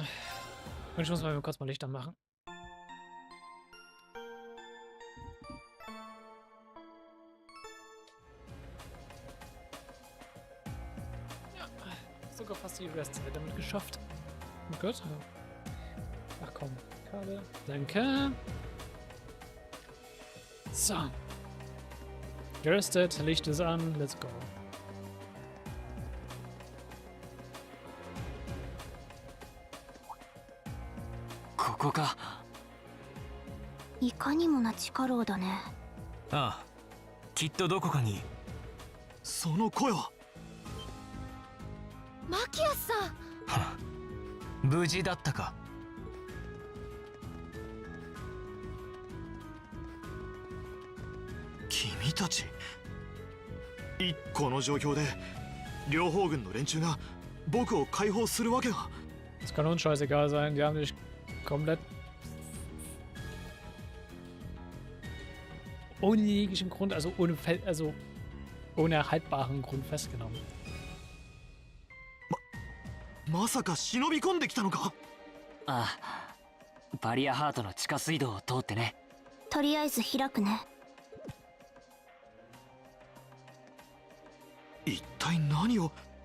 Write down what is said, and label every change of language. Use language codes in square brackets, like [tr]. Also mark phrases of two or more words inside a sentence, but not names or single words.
[de] Und ich muss mal kurz mal Licht anmachen. Sogar fast die Restzeit damit geschafft. Oh Gott. Ach komm. Kabel. Danke. So. gerüstet, Licht ist an, [en] let's go. [ja] ここか。いかにもな地下牢だね。ああ、きっとどこかに。その声は。マキアスさん。無事だったか。君たち。この状況で両方軍の連中が僕を解放するわけが。 [de] Es kann uns scheißegal sein, die haben dich komplett ohne jeglichen Grund, also ohne haltbaren Grund festgenommen. [ja] まさか忍び込んできたのか。ああ、バリアハートの地下水道を通ってね。とりあえず開くね。一体何を。